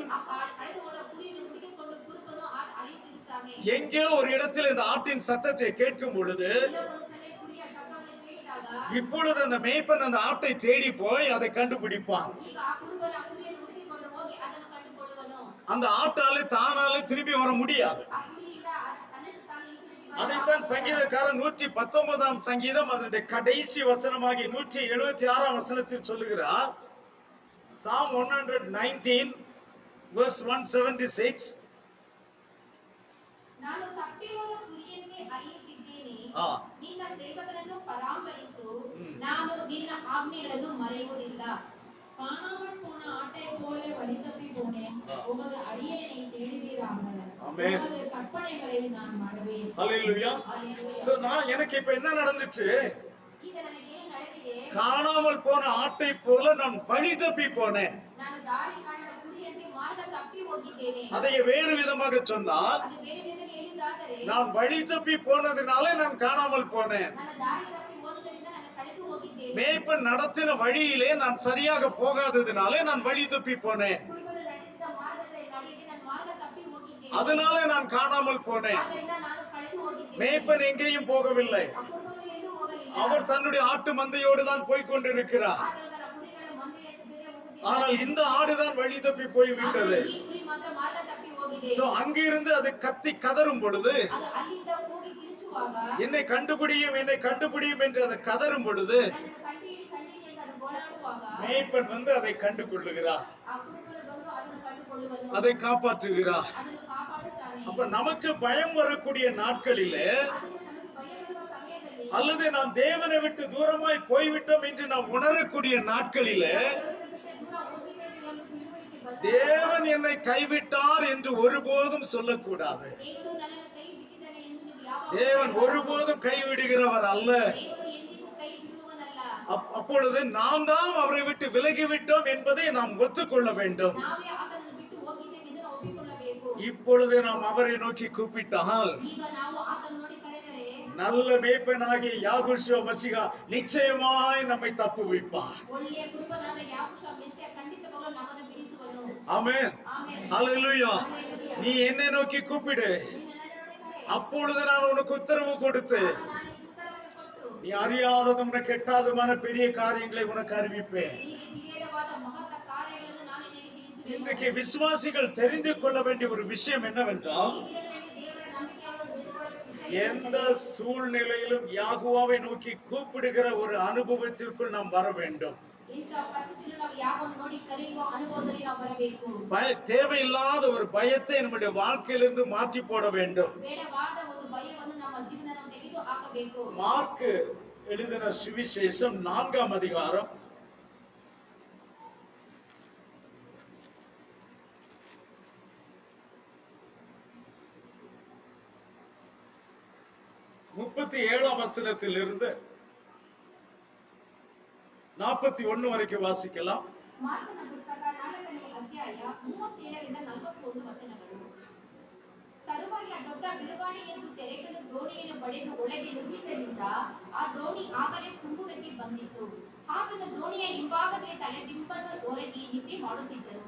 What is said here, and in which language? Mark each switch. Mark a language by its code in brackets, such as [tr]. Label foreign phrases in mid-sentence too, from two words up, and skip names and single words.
[kn] ಆ ಕಳೆದು ಹೋದ ಕುರಿಯನ್ನು ಹುಡುಕಿಕೊಂಡು ಕುರುಬನು ಅಳೆಯುತ್ತಿರುತ್ತಾನೆ. [ta] எங்கேயோ ஒரு இடத்தில் இந்த ஆட்டின் சத்தத்தை கேட்கும் பொழுது [kn] ಎಲ್ಲೋ ಒಂದು ಸ್ಥಳದಲ್ಲಿ ಕುರಿಯ ಶಬ್ದವನ್ನು ಕೇಳಿದಾಗ [ta] இப்பொழுது அந்த மேய்ப்பன் அந்த ஆட்டை தேடி போய் அதை கண்டுபிடிப்பான். [kn] ಈಗ ಆ ಕುರುಬನ ಆ ಕುರಿಯನ್ನು ಹುಡುಕಿಕೊಂಡು ಹೋಗಿ ಅದನ್ನು ಕಂಡುಕೊಳ್ಳುವನು. [ta] அந்த ஆட்டாலே தானாலே திரும்பி வர முடியாது. [kn] ಆ ಕುರಿಯಿಂದ ತನ್ನಷ್ಟು ತಾನು ಹಿಂತಿರುಗಿ [ta] அதைத்தான் சங்கீதக்காரன் 119ஆம் சங்கீதம் அதனுடைய கடைசி வசனமாகி 176ஆம் வசனத்தில் சொல்லுகிறார். [en] Psalm 119 verse 176. [kn] ನಾನು ತಪ್ಪಿ ಹೋದ ಕುರಿಯನ್ನೇ ಅರಿಯುತ್ತಿದ್ದೇನೆ. ஆ. ನಿನ್ನ ಸೇವಕರನ್ನು ಪರಾಮರಿಸು. ம். ನಾನು ನಿನ್ನ ಆಜ್ಞೆಗಳನ್ನು ಮರೆಯುವುದಿಲ್ಲ. [ta] காணாமல் போன ஆட்டை போல வழி தப்பி போனேன். உமது அடியேனை தேடுவீராக. ஆமென். உமது கற்பனைகளை நான் மறவேன். ஹல்லேலூயா. Hallelujah. சோ நான் எனக்கு இப்ப என்ன நடந்துச்சு? [kn] ಈಗ ನನಗೇನು ನಡೆದಿದೆ? [ta] காணாமல் போன ஆட்டை போல நான் வழி தப்பி போனேன். [kn] ನಾನು ದಾರಿ ಕಾಣದ ಕುರಿಯಂತೆ ಮಾರ್ಗ ತಪ್ಪಿ ಹೋಗಿದ್ದೇನೆ. [ta] அதை வேறு விதமாக சொன்னால், [kn] ಅದು ಬೇರೆ ಬೇರೆ ಹೇಳಿದ್ದಾದರೆ [ta] நான் வழி தப்பி போனதினாலே நான் காணாமல் போனேன். [kn] ನನ್ನ ದಾರಿ ತಪ್ಪಿ ಹೋದುದರಿಂದ ನಾನು ಕಳೆದು ಹೋಗಿದ್ದೇನೆ. [ta] மேய்ப்பன் நடத்தின வழியிலே நான் சரியாக போகாததினாலே நான் வழி தப்பி போனேன். [kn] ಕುರುಬರು ನಡೆಸಿದ ಮಾರ್ಗದಲ್ಲಿ ನಡೆಯದೆ ನಾನು ಮಾರ್ಗ ತಪ್ಪಿ ಹೋಗಿದ್ದೇನೆ. [ta] அதனாலே நான் காணாமல் போனேன். [kn] ಆದ್ದರಿಂದ ನಾನು ಕಳೆದು ಹೋಗಿದ್ದೇನೆ. [ta] மேய்ப்பன் எங்கேயும் போகவில்லை. [kn] ಆ ಕುರುಬನು ಎಲ್ಲೂ ಹೋಗಲಿಲ್ಲ. [ta] அவர் தன்னுடைய ஆட்டு மந்தையோடு தான் போய் கொண்டிருக்கிறார். [kn] ಆತನು ತನ್ನ ಕುರಿಗಳ ಮಂದೆಯ ಜೊತೆಗೆ ಹೋಗುತ್ತಿದ್ದಾನೆ. [ta] ஆனால் இந்த ஆடுதான் வழி தப்பி போய்விட்டது. [kn] ಆದರೆ ಈ ಕುರಿ ಮಾತ್ರ ಮಾರ್ಗ ತಪ್ಪಿ ಹೋಗಿದೆ. [ta] சோ அங்கிருந்து அது கத்தி கதறும் பொழுது, [kn] ಅದು ಅಲ್ಲಿಂದ ಹೋಗಿ ಕಿರುಚುವಾಗ, [ta] என்னை கண்டுபிடியும் என்று அதை கதறும் பொழுது, [kn] ನನ್ನನ್ನು ಕಂಡಿಡಿ ಅಂತ ಅದು ಗೋಳಾಡುವಾಗ, [ta] மேய்ப்பன் வந்து அதை கண்டு கொள்ளுகிறார், [kn] ಆ ಕುರುಬನು ಬಂದು ಅದನ್ನು ಕಂಡುಕೊಳ್ಳುವನು, [ta] அதை காப்பாற்றுகிறார். [kn] ಅದನ್ನು ಕಾಪಾಡುತ್ತಾನೆ. [ta] அப்ப நமக்கு பயம் வரக்கூடிய நாட்களிலே, [kn] ಅದರಿಂದ ನಮಗೆ ಭಯ ಬರುವ ಸಮಯದಲ್ಲಿ, [ta] அல்லது நாம் தேவனை விட்டு தூரமாய் போய்விட்டோம் என்று நாம் உணரக்கூடிய நாட்களிலே, [kn] ದೇವರನ್ನು ಬಿಟ್ಟು ದೂರ ಹೋಗಿದ್ದೇವೆ ಎಂಬ ತಿಳುವಳಿಕೆ ಬಂದಾಗ, [ta] தேவன் என்னை கைவிட்டார் என்று ஒருபோதும் சொல்லக்கூடாது. [kn] ದೇವರು ನನ್ನನ್ನು ಕೈ ಬಿಟ್ಟಿದ್ದಾನೆ ಎಂದು ನೀವು ಯಾವಾಗ [ta] தேவன் ஒருபோதும் கைவிடுகிறவர் அல்ல. [kn] ದೇವರು ಎಂದಿಗೂ ಕೈ ಬಿಡುವವನಲ್ಲ. [ta] அப்பொழுது நாம் தான் அவரை விட்டு விலகிவிட்டோம் என்பதை நாம் ஒத்துக்கொள்ள வேண்டும். [kn] ನಾವೇ ಆತನನ್ನು ಬಿಟ್ಟು ಹೋಗಿದ್ದೇವೆ ಇದನ್ನು ಒಪ್ಪಿಕೊಳ್ಳಬೇಕು. [ta] இப்பொழுது நாம் அவரை நோக்கி கூப்பிட்டால், [kn] ಈಗ ನಾವು ಆತನ ನೋಡಿ ಕರೆದರೆ, [ta] நல்ல மேய்ப்பனாகிய யாகுஷுவ மசிகா நிச்சயமாய் நம்மை தப்புவிப்பார். [kn] ಒಳ್ಳೆಯ ಕುರುಬನಾದ ಯಾಕೋಬ ಮೆಸ್ಸಿಯ ಖಂಡಿತವಾಗಲೂ ನಮ್ಮನ್ನು ಬಿಡಿಸುವನು. [ta] ஆமென். [kn] ಆಮೆನ್. [ta] ஹல்லேலூயா. [kn] ಹಲ್ಲೆಲೂಯಾ. [ta] நீ என்னை நோக்கி கூப்பிடு, [kn] ನೀನು ನನ್ನನ್ನು ನೋಡಿ ಕರೆ. [ta] அப்பொழுது நான் உனக்கு உத்தரவு கொடுத்து, [kn] ಆಗ ನಾನು ನಿನಗೆ ಉತ್ತರವನ್ನು ಕೊಟ್ಟು, [ta] நீ அறியாததும் உனக்கு எட்டாததுமான பெரிய காரியங்களை உனக்கு அறிவிப்பேன். [kn] ನಿನಗೆ ತಿಳಿಯದವಾದ ಮಹತ್ತ ಕಾರ್ಯಗಳನ್ನು ನಾನು ನಿನಗೆ ತಿಳಿಸುವೆನು. [ta] இன்றைக்கு விசுவாசிகள் தெரிந்து கொள்ள வேண்டிய ஒரு விஷயம் என்னவென்றால், [kn] ಈ ದಿನಗಳಲ್ಲಿ ದೇವರ ನಂಬಿಕೆಯನ್ನು ಬೆಳೆಸಿಕೊಳ್ಳುವ ವಿಷಯ [ta] எந்த சூழ்நிலையிலும் யாகுவாவை நோக்கி கூப்பிடுகிற ஒரு அனுபவத்திற்குள் நாம் வர வேண்டும். [kn] ಇಂಥ ಪರಿಸ್ಥಿತಿಯಲ್ಲಿ ನಾವು ಯಾವನ್ನು ನೋಡಿ ಕರೆಯುವ ಅನುಭವದಲ್ಲಿ ನಾವು ಬರಬೇಕು. [ta] தேவையில்லாத ஒரு பயத்தை நம்முடைய வாழ்க்கையிலிருந்து மாற்றி போட வேண்டும். [kn] ಬೇಡವಾದ ಒಂದು ಭಯವನ್ನು ನಮ್ಮ ಜೀವನ ತೆಗೆದು ಹಾಕಬೇಕು. [ta] மார்க் எழுதின சுவிசேஷம் 4ஆம் அதிகாரம் 37ஆம் வசனத்திலிருந்து 41 வரைக்கும் வாசிக்கலாம். [kn] ಮಾರ್ಕನ ಪುಸ್ತಕ 4ನೇ ಅಧ್ಯಾಯ 37ರಿಂದ 41 ವಚನಗಳು. ತರುವಾಯ ದೊಡ್ಡ ಬಿರುಗಾಳಿ ಎಂದು ತೆರೆಗಳು ದೋಣಿಯನ್ನು ಪಡೆದು ಒಳಗೆ ನುಗ್ಗಿದ್ದರಿಂದ ಆ ದೋಣಿ ಆಗಲೇ ತುಂಬುವುದಕ್ಕೆ ಬಂದಿತ್ತು. ಆತನು ದೋಣಿಯ ಹಿಂಭಾಗದಲ್ಲಿ ತಲೆದಿಂಬನ್ನು ಒರಗಿ ನಿದ್ರೆ ಮಾಡುತ್ತಿದ್ದನು.